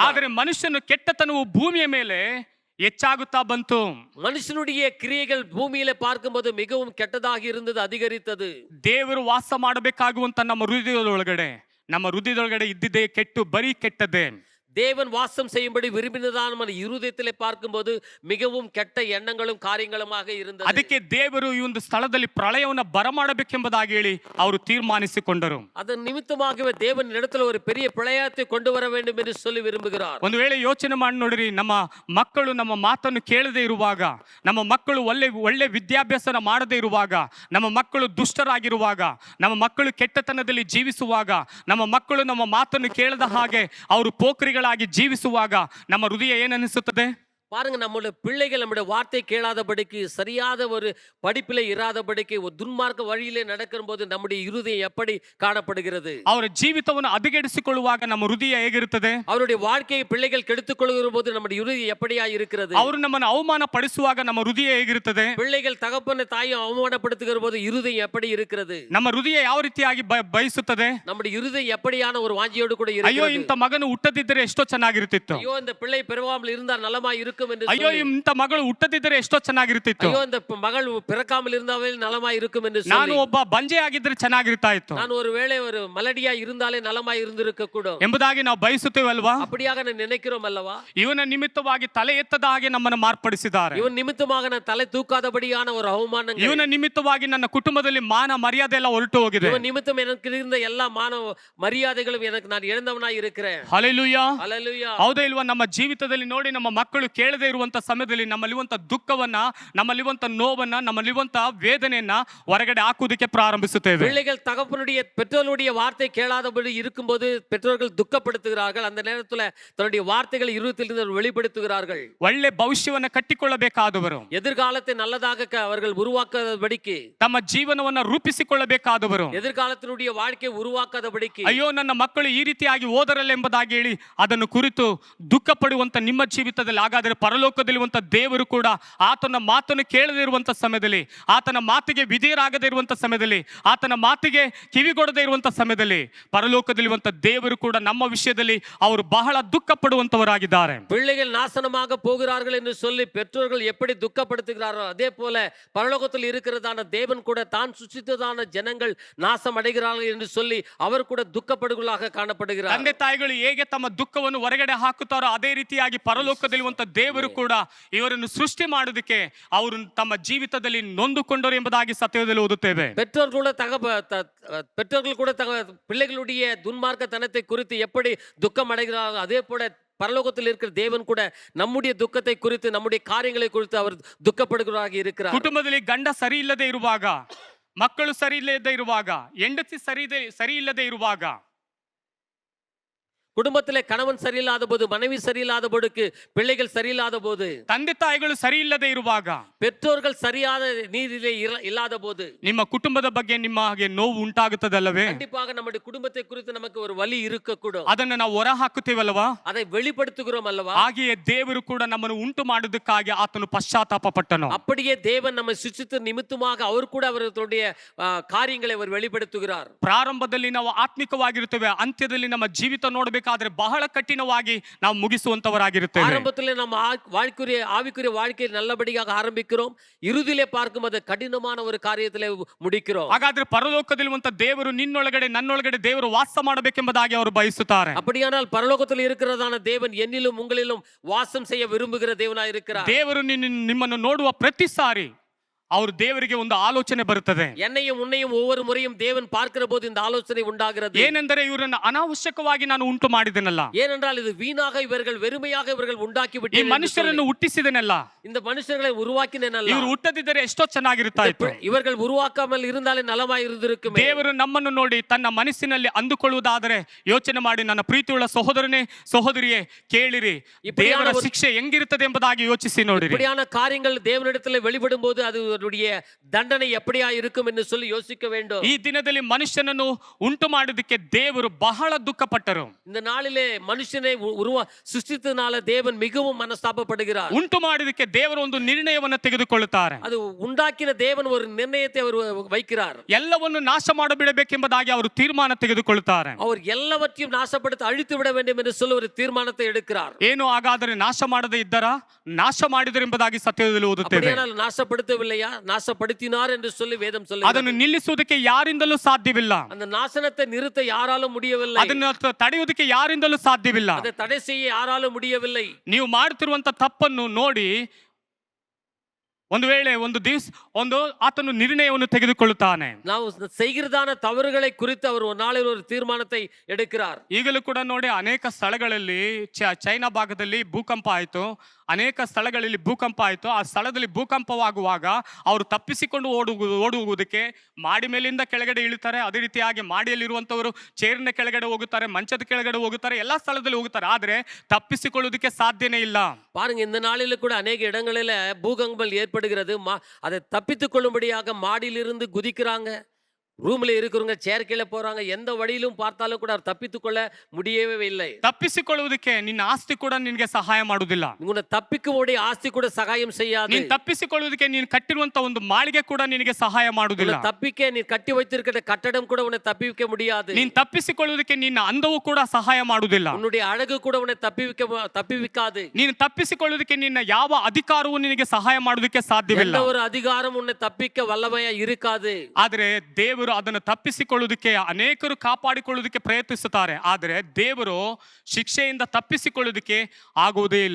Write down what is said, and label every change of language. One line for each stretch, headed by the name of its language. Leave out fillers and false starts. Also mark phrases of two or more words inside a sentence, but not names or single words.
Kannada: ಆದರೆ ಮನುಷ್ಯನ ಕೆಟ್ಟತನವು ಭೂಮಿಯ ಮೇಲೆ ಹೆಚ್ಚಾಗುತ್ತಾ ಬಂತು.
Tamil: மனுஷனுடைய கிரியைகள் பூமியில பார்க்கும்போது மிகவும் கெட்டதாக இருந்தது, அதிகரித்தது.
Kannada: ದೇವರು ವಾಸ ಮಾಡಬೇಕಾಗುವಂತ ನಮ್ಮ ಹೃದಯದೊಳಗಡೆ ಇದ್ದಿದ್ದೇ ಕೆಟ್ಟು ಬರೀ ಕೆಟ್ಟದ್ದೇ.
Tamil: தேவன் வாசம் செய்யும்படி விரும்பினதான మన இருதயத்திலே பார்க்கும்போது மிகவும் கெட்ட எண்ணங்களும் காரியங்களுமாக இருந்தது.
Kannada: ಅದಕ್ಕೆ ದೇವರು ಈ ಒಂದು ಸ್ಥಳದಲ್ಲಿ ಪ್ರಳಯವನ್ನು ಬರಮಾಡಬೇಕೆಂಬುದಾಗಿ ಹೇಳಿ ಅವರು ತೀರ್ಮಾನಿಸಿಕೊಂಡರು.
Tamil: அதன் நிமித்தமாகவே தேவன் இடத்துல ஒரு பெரிய பிரளயத்தை கொண்டு வர வேண்டும் என்று சொல்லி விரும்புகிறார்.
Kannada: ಒಂದು ವೇಳೆ ಯೋಚನೆ ಮಾಡಿ ನೋಡಿರಿ, ನಮ್ಮ ಮಕ್ಕಳು ನಮ್ಮ ಮಾತನ್ನು ಕೇಳದೆ ಇರುವಾಗ, ನಮ್ಮ ಮಕ್ಕಳು ಒಳ್ಳೆ ವಿದ್ಯಾಭ್ಯಾಸನ ಮಾಡದೇ ಇರುವಾಗ, ನಮ್ಮ ಮಕ್ಕಳು ದುಷ್ಟರಾಗಿರುವಾಗ, ನಮ್ಮ ಮಕ್ಕಳು ಕೆಟ್ಟತನದಲ್ಲಿ ಜೀವಿಸುವಾಗ, ನಮ್ಮ ಮಕ್ಕಳು ನಮ್ಮ ಮಾತನ್ನು ಕೇಳದ ಹಾಗೆ ಅವರು ಪೋಖ್ರಿಗಳಾಗಿ ಜೀವಿಸುವಾಗ ನಮ್ಮ ಹೃದಯ ಏನನ್ನಿಸುತ್ತದೆ?
Tamil: பாருங்க, நம்முடைய பிள்ளைகள் நம்முடைய வார்த்தை கேளாதபடிக்கு, சரியாத ஒரு படிப்பிலே இராதபடிக்கு, ஒரு துன்மார்க்க வழியிலே நடக்கும் போது நம்முடைய இருதயம் எப்படி காணப்படுகிறது?
Kannada: ಅವರ ಜೀವಿತವನ್ನು ಹದಗೆಡಿಸಿಕೊಳ್ಳುವಾಗ ನಮ್ಮ ಹೃದಯ ಹೇಗಿರುತ್ತದೆ?
Tamil: அவருடைய வாழ்க்கையை பிள்ளைகள் கெடுத்துக்கொள்கிற போது நம்முடைய இருதயம் எப்படியா இருக்கிறது?
Kannada: ಅವರು ನಮ್ಮನ್ನು ಅವಮಾನ ಪಡಿಸುವಾಗ ನಮ್ಮ ಹೃದಯ ಹೇಗಿರುತ್ತದೆ?
Tamil: பிள்ளைகள் தகப்பனை தாயை அவமானப்படுத்துகிற போது இருதயம் எப்படி இருக்கிறது?
Kannada: ನಮ್ಮ ಹೃದಯ ಯಾವ ರೀತಿಯಾಗಿ ಬಯಸುತ್ತದೆ?
Tamil: நம்முடைய இருதயம் எப்படியான ஒரு வாஞ்சியோடு கூட
Kannada: ಅಯ್ಯೋ
Tamil: இருக்கிறது?
Kannada: ಇಂಥ ಮಗನು ಹುಟ್ಟದಿದ್ದರೆ ಎಷ್ಟೋ ಚೆನ್ನಾಗಿರುತ್ತಿತ್ತು.
Tamil: ஐயோ, இந்த பிள்ளை பிறவாமல் இருந்தால் நலமா இருக்கும் என்று
Kannada: ಅಯ್ಯೋ
Tamil: சொல்லி,
Kannada: ಇಂಥ ಮಗಳು ಹುಟ್ಟದಿದ್ದರೆ ಎಷ್ಟೋ ಚೆನ್ನಾಗಿರುತ್ತಿತ್ತು.
Tamil: ஐயோ, இந்த மகள் பிறக்காமல் இருந்தாலே நலமா இருக்கும் என்று
Kannada: ನಾನು
Tamil: சொல்லி,
Kannada: ಒಬ್ಬ ಬಂಜೆ ಆಗಿದ್ರೆ ಚೆನ್ನಾಗಿರ್ತಾ ಇತ್ತು
Tamil: நான் ஒருவேளை ஒரு மலடியா இருந்தாலே நலமா இருந்திருக்க கூடும்
Kannada: ಎಂಬುದಾಗಿ ನಾವು ಬಯಸುತ್ತೇವಲ್ವಾ?
Tamil: அப்படியாக நான் நினைக்கிறோம் அல்லவா?
Kannada: ಇವನ ನಿಮಿತ್ತವಾಗಿ ತಲೆ ಎತ್ತದ ಹಾಗೆ ನಮ್ಮನ್ನು ಮಾರ್ಪಡಿಸಿದ್ದಾರೆ.
Tamil: இவன் நிமித்தமாக நான் தலை தூக்காதபடியான ஒரு அவமானங்கள்,
Kannada: ಇವನ ನಿಮಿತ್ತವಾಗಿ ನನ್ನ ಕುಟುಂಬದಲ್ಲಿ ಮಾನ ಮರ್ಯಾದೆ ಎಲ್ಲ ಹೊರಟು ಹೋಗಿದೆ.
Tamil: இவன் நிமித்தம் எனக்கு இருந்த எல்லா மானவ மரியாதைகளும் எனக்கு நான் இழந்தவனாய் இருக்கிறேன்.
Kannada: ಹಲ್ಲೆಲೂಯಾ.
Tamil: அல்லேலூயா.
Kannada: ಹೌದಾ ಇಲ್ವಾ? ನಮ್ಮ ಜೀವಿತದಲ್ಲಿ ನೋಡಿ, ನಮ್ಮ ಮಕ್ಕಳು ಕೇಳದೆ ಇರುವಂತ ಸಮಯದಲ್ಲಿ ನಮ್ಮಲ್ಲಿರುವಂತ ದುಃಖವನ್ನ, ನಮ್ಮಲ್ಲಿರುವಂತ ನೋವನ್ನ, ನಮ್ಮಲ್ಲಿರುವಂತ ವೇದನೆಯನ್ನ ಹೊರಗಡೆ ಹಾಕುವುದಕ್ಕೆ ಪ್ರಾರಂಭಿಸುತ್ತೇವೆ.
Tamil: பிள்ளைகள் தகப்பனுடைய பெற்றோருடைய வார்த்தை கேளாதபடி இருக்கும்போது பெற்றோர்கள் துக்கப்படுத்துகிறார்கள். அந்த நேரத்துல தன்னுடைய வார்த்தைகள் இருதயத்திலிருந்து வெளிப்படுத்துகிறார்கள்.
Kannada: ಒಳ್ಳೆ ಭವಿಷ್ಯವನ್ನ ಕಟ್ಟಿಕೊಳ್ಳಬೇಕಾದವರು,
Tamil: எதிர்காலத்தை நல்லதாக அவர்கள் உருவாக்காதபடிக்கு,
Kannada: ತಮ್ಮ ಜೀವನವನ್ನ ರೂಪಿಸಿಕೊಳ್ಳಬೇಕಾದವರು,
Tamil: எதிர்காலத்தினுடைய வாழ்க்கையை உருவாக்காதபடிக்கு,
Kannada: ಅಯ್ಯೋ ನನ್ನ ಮಕ್ಕಳು ಈ ರೀತಿಯಾಗಿ ಓದರಲ್ಲ ಎಂಬುದಾಗಿ ಹೇಳಿ ಅದನ್ನು ಕುರಿತು ದುಃಖ ಪಡುವಂತ ನಿಮ್ಮ ಜೀವಿತದಲ್ಲಿ ಹಾಗಾದರೆ ಪರಲೋಕದಲ್ಲಿರುವಂತ ದೇವರು ಕೂಡ ಆತನ ಮಾತನ್ನು ಕೇಳದೇ ಇರುವಂತ ಸಮಯದಲ್ಲಿ, ಆತನ ಮಾತಿಗೆ ವಿಧೇಯರಾಗದೇ ಇರುವಂತ ಸಮಯದಲ್ಲಿ, ಆತನ ಮಾತಿಗೆ ಕಿವಿಗೊಡದೇ ಇರುವಂತ ಸಮಯದಲ್ಲಿ ಪರಲೋಕದಲ್ಲಿರುವಂತ ದೇವರು ಕೂಡ ನಮ್ಮ ವಿಷಯದಲ್ಲಿ ಅವರು ಬಹಳ ದುಃಖ ಪಡುವಂತವರಾಗಿದ್ದಾರೆ.
Tamil: பிள்ளைகள் நாசனமாக போகிறார்கள் என்று சொல்லி பெற்றோர்கள் எப்படி துக்கப்படுத்துகிறாரோ அதே போல பரலோகத்தில் இருக்கிறதான தேவன் கூட தான் சுசித்ததான ஜனங்கள் நாசம் அடைகிறார்கள் என்று சொல்லி அவர் கூட துக்கப்படுகளாக காணப்படுகிறார்.
Kannada: ತಂದೆ ತಾಯಿಗಳು ಹೇಗೆ ತಮ್ಮ ದುಃಖವನ್ನು ಹೊರಗಡೆ ಹಾಕುತ್ತಾರೋ ಅದೇ ರೀತಿಯಾಗಿ ಪರಲೋಕದಲ್ಲಿರುವಂತ ದೇವರು ಕೂಡ ಇವರನ್ನು ಸೃಷ್ಟಿ ಮಾಡೋದಕ್ಕೆ ಅವರು ತಮ್ಮ ಜೀವಿತದಲ್ಲಿ ನೊಂದುಕೊಂಡರು ಎಂಬುದಾಗಿ ಸತ್ಯದಲ್ಲಿ ಓದುತ್ತೇವೆ.
Tamil: பெற்றோர்கள் கூட பிள்ளைகளுடைய துன்மார்க்கத்தனத்தை குறித்து எப்படி துக்கம் அடைகிறார்கள் அதே போல பரலோகத்தில் இருக்கிற தேவன் கூட நம்முடைய துக்கத்தை குறித்து நம்முடைய காரியங்களை குறித்து அவர் துக்கப்படுகிறாராக இருக்கிறார்.
Kannada: ಕುಟುಂಬದಲ್ಲಿ ಗಂಡ ಸರಿ ಇಲ್ಲದೆ ಇರುವಾಗ, ಮಕ್ಕಳು ಸರಿ ಇಲ್ಲದೆ ಇರುವಾಗ, ಹೆಂಡತಿ ಸರಿ ಇಲ್ಲದೆ ಇರುವಾಗ,
Tamil: குடும்பத்திலே கணவன் சரியில்லாத போது, மனைவி சரியில்லாத போதுக்கு, பிள்ளைகள் சரியில்லாத போது,
Kannada: ತಂದೆ ತಾಯಿಗಳು ಸರಿ ಇಲ್ಲದೆ ಇರುವಾಗ,
Tamil: பெற்றோர்கள் சரியான நீதியிலே இல்லாத போது
Kannada: ನಿಮ್ಮ ಕುಟುಂಬದ ಬಗ್ಗೆ ನಿಮಗೆ ನೋವು ಉಂಟಾಗುತ್ತದಲ್ಲವೇ?
Tamil: கண்டிப்பாக நம்முடைய குடும்பத்தை குறித்து நமக்கு ஒரு வலி இருக்கக்கூடும்.
Kannada: ಅದನ್ನು ನಾವು ಹೊರ ಹಾಕುತ್ತೇವಲ್ವಾ?
Tamil: அதை வெளிப்படுத்துகிறோம் அல்லவா?
Kannada: ಹಾಗೆಯೇ ದೇವರು ಕೂಡ ನಮ್ಮನ್ನು ಉಂಟು ಮಾಡುವುದಕ್ಕಾಗಿ ಆತನು ಪಶ್ಚಾತ್ತಾಪ ಪಟ್ಟನು.
Tamil: அப்படியே தேவன் நம்மை சிருஷ்டித்த நிமித்தமாக அவர் கூட அவருடைய காரியங்களை அவர் வெளிப்படுத்துகிறார்.
Kannada: ಪ್ರಾರಂಭದಲ್ಲಿ ನಾವು ಆತ್ಮಿಕವಾಗಿರುತ್ತೇವೆ, ಅಂತ್ಯದಲ್ಲಿ ನಮ್ಮ ಜೀವಿತ ನೋಡಬೇಕಾದ್ರೆ ಬಹಳ ಕಠಿಣವಾಗಿ ನಾವು ಮುಗಿಸುವಂತವರಾಗಿರುತ್ತೇವೆ.
Tamil: ஆரம்பத்தில் நம்ம ஆவிக்குரிய வாழ்க்கையை நல்லபடியாக ஆரம்பிக்கிறோம், இறுதியிலே பார்க்கும் அது கடினமான ஒரு காரியத்திலே முடிக்கிறோம்.
Kannada: ಹಾಗಾದ್ರೆ ಪರಲೋಕದಲ್ಲಿರುವಂತ ದೇವರು ನಿನ್ನೊಳಗಡೆ ನನ್ನೊಳಗಡೆ ದೇವರು ವಾಸ ಮಾಡಬೇಕೆಂಬುದಾಗಿ ಅವರು ಬಯಸುತ್ತಾರೆ.
Tamil: அப்படியானால் பரலோகத்தில் இருக்கிறதான தேவன் என்னிலும் உங்களிலும் வாசம் செய்ய விரும்புகிற தேவனாய் இருக்கிறார்.
Kannada: ದೇವರು ನಿಮ್ಮನ್ನು ನೋಡುವ ಪ್ರತಿ ಸಾರಿ ಅವರು ದೇವರಿಗೆ ಒಂದು ಆಲೋಚನೆ ಬರುತ್ತದೆ.
Tamil: என்னையும் உன்னையும் ஒவ்வொரு முறையும் தேவன் பார்க்கிற போது இந்த ஆலோசனை உண்டாகிறது.
Kannada: ಏನೆಂದರೆ ಇವರನ್ನು ಅನಾವಶ್ಯಕವಾಗಿ ನಾನು ಉಂಟು ಮಾಡಿದೆನಲ್ಲ,
Tamil: ஏனென்றால் இது வீணாக இவர்கள் வெறுமையாக இவர்கள் உண்டாக்கி
Kannada: ಈ
Tamil: விட்டேன்.
Kannada: ಮನುಷ್ಯರನ್ನು ಹುಟ್ಟಿಸಿದೆನಲ್ಲ,
Tamil: இந்த மனுஷர்களை உருவாக்கினேனಲ್ಲ,
Kannada: ಇವರು ಹುಟ್ಟದಿದ್ದರೆ ಎಷ್ಟೋ ಚೆನ್ನಾಗಿರುತ್ತಾ ಇತ್ತು.
Tamil: இவர்கள் உருவாக்காமல் இருந்தாலே நலமாய் இருந்திருக்குமே.
Kannada: ದೇವರು ನಮ್ಮನ್ನು ನೋಡಿ ತನ್ನ ಮನಸ್ಸಿನಲ್ಲಿ ಅಂದುಕೊಳ್ಳುವುದಾದರೆ ಯೋಚನೆ ಮಾಡಿ, ನನ್ನ ಪ್ರೀತಿಯುಳ್ಳ ಸಹೋದರನೇ ಸಹೋದರಿಯೇ ಕೇಳಿರಿ, ದೇವರ ಶಿಕ್ಷೆ ಹೆಂಗಿರುತ್ತದೆ ಎಂಬುದಾಗಿ ಯೋಚಿಸಿ ನೋಡಿರಿ.
Tamil: இப்படியான காரியங்கள் தேவனிடத்தில் வெளிப்படும் போது அது தண்டனை எப்படியா இருக்கும் என்று சொல்லி யோசிக்க வேண்டும்.
Kannada: ಈ ದಿನದಲ್ಲಿ ಮನುಷ್ಯನನ್ನು ಉಂಟು ಮಾಡುವುದಕ್ಕೆ ದೇವರು ಬಹಳ ದುಃಖಪಟ್ಟರು.
Tamil: இந்த நாளிலே மனுஷனை ಸೃಷ್ಟಿಸಿದனால தேவன் மிகவும் மனஸ்தாபப்படுகிறார்.
Kannada: ಉಂಟು ಮಾಡುವುದಕ್ಕೆ ದೇವರು ಒಂದು ನಿರ್ಣಯವನ್ನು ತೆಗೆದುಕೊಳ್ಳುತ್ತಾರೆ.
Tamil: அது உண்டாக்கின தேவன் ஒரு நிர்ணயத்தை அவர் வைக்கிறார்.
Kannada: ಎಲ್ಲವನ್ನು ನಾಶ ಮಾಡಬಿಡಬೇಕೆಂಬುದಾಗಿ ಅವರು ತೀರ್ಮಾನ ತೆಗೆದುಕೊಳ್ಳುತ್ತಾರೆ.
Tamil: அவர் எல்லாவற்றையும் நாசப்படுத்தி அழித்து விட வேண்டும் என்று சொல்லி ஒரு தீர்மானத்தை எடுக்கிறார்.
Kannada: ಏನು ಹಾಗಾದರೆ ನಾಶ ಮಾಡದೇ ಇದ್ದರಾ? ನಾಶ ಮಾಡಿದರು ಎಂಬುದಾಗಿ ಸತ್ಯದಲ್ಲಿ ಓದುತ್ತೇವೆ.
Tamil: ನಾಶಪಡಿಸವಿಲ್ಲೈಯಾ? நாசப்படுத்தினார் என்று சொல்லி வேதம் சொல்லுகிறது.
Kannada: ಅದನ್ನು ನಿಲ್ಲಿಸುವುದಕ್ಕೆ ಯಾರಿಂದಲೂ ಸಾಧ್ಯವಿಲ್ಲ.
Tamil: அந்த நாசனத்தை நிறுத்த யாராலும் முடியவில்லை.
Kannada: ಅದನ್ನು ತಡೆಯುವುದಕ್ಕೆ ಯಾರಿಂದಲೂ ಸಾಧ್ಯವಿಲ್ಲ.
Tamil: அதை தடை செய்ய யாராலும் முடியவில்லை.
Kannada: ನೀವು ಮಾಡುತ್ತಿರುವಂತ ತಪ್ಪನ್ನು ನೋಡಿ ಒಂದು ವೇಳೆ ಒಂದು ದಿವಸ ಆತನು ನಿರ್ಣಯವನ್ನು ತೆಗೆದುಕೊಳ್ಳುತ್ತಾನೆ.
Tamil: ನಾವು செய்கிறதான தவறுகளை குறித்து அவர் ஒரு நாளில் ஒரு தீர்மானத்தை எடுக்கிறார்.
Kannada: ಈಗಲೂ ಕೂಡ ನೋಡಿ, ಅನೇಕ ಸ್ಥಳಗಳಲ್ಲಿ ಚೈನಾ ಭಾಗದಲ್ಲಿ ಭೂಕಂಪ ಆಯಿತು, ಅನೇಕ ಸ್ಥಳಗಳಲ್ಲಿ ಭೂಕಂಪ ಆಯಿತು. ಆ ಸ್ಥಳದಲ್ಲಿ ಭೂಕಂಪವಾಗುವಾಗ ಅವರು ತಪ್ಪಿಸಿಕೊಂಡು ಓಡುವುದಕ್ಕೆ ಮಾಡಿ ಮೇಲಿಂದ ಕೆಳಗಡೆ ಇಳಿತಾರೆ. ಅದೇ ರೀತಿಯಾಗಿ ಮಾಡಿಯಲ್ಲಿರುವಂಥವರು ಚೇರಿನ ಕೆಳಗಡೆ ಹೋಗುತ್ತಾರೆ, ಮಂಚದ ಕೆಳಗಡೆ ಹೋಗುತ್ತಾರೆ, ಎಲ್ಲ ಸ್ಥಳದಲ್ಲಿ ಹೋಗುತ್ತಾರೆ. ಆದರೆ ತಪ್ಪಿಸಿಕೊಳ್ಳುವುದಕ್ಕೆ ಸಾಧ್ಯನೇ ಇಲ್ಲ.
Tamil: பாருங்க, இந்த நாளில் கூட அநேக இடங்களில் பூகம்பம் ஏற்படுகிறது. அதை தப்பித்துக் கொள்ளும்படியாக மாடியிலிருந்து குதிக்கிறாங்க. ரூம்ல இருக்கிறவங்க சேர் கீழே போறாங்க. எந்த வழியிலும் பார்த்தாலும் கூட தப்பித்துக் கொள்ள முடியவே இல்லை.
Kannada: ತಪ್ಪಿಸಿಕೊಳ್ಳುವುದಕ್ಕೆ ನಿನ್ನ ಆಸ್ತಿ ಕೂಡ ನಿನಗೆ ಸಹಾಯ ಮಾಡುವುದಿಲ್ಲ.
Tamil: உன்னை தப்பிக்கக்கூடிய ஆஸ்தி கூட சகாயம் செய்யாது.
Kannada: ನೀನು ತಪ್ಪಿಸಿಕೊಳ್ಳುವುದಕ್ಕೆ ನೀನು ಕಟ್ಟಿರುವಂತ ಒಂದು ಮಾಳಿಗೆ ಕೂಡ ನಿನಗೆ ಸಹಾಯ ಮಾಡುವುದಿಲ್ಲ.
Tamil: தப்பிக்க நீ கட்டி வைத்திருக்கிற கட்டடம் கூட உன்னை தப்பிக்க முடியாது.
Kannada: ನೀನು ತಪ್ಪಿಸಿಕೊಳ್ಳುವುದಕ್ಕೆ ನಿನ್ನ ಅಂದವು ಕೂಡ ಸಹಾಯ ಮಾಡುವುದಿಲ್ಲ.
Tamil: உன்னுடைய அழகு கூட உன்னை தப்பிவிக்காது.
Kannada: ನೀನು ತಪ್ಪಿಸಿಕೊಳ್ಳುವುದಕ್ಕೆ ನಿನ್ನ ಯಾವ ಅಧಿಕಾರವೂ ನಿನಗೆ ಸಹಾಯ ಮಾಡುವುದಕ್ಕೆ ಸಾಧ್ಯವಿಲ್ಲ.
Tamil: எந்த ஒரு அதிகாரம் உன்னை தப்பிக்க வல்லமையா இருக்காது.
Kannada: ಆದರೆ ದೇವರು ಅದನ್ನು ತಪ್ಪಿಸಿಕೊಳ್ಳುವುದಕ್ಕೆ ಅನೇಕರು ಕಾಪಾಡಿಕೊಳ್ಳುವುದಕ್ಕೆ ಪ್ರಯತ್ನಿಸುತ್ತಾರೆ. ಆದರೆ ದೇವರು ಶಿಕ್ಷೆಯಿಂದ ತಪ್ಪಿಸಿಕೊಳ್ಳುವುದಕ್ಕೆ ಆಗುವುದೇ ಇಲ್ಲ.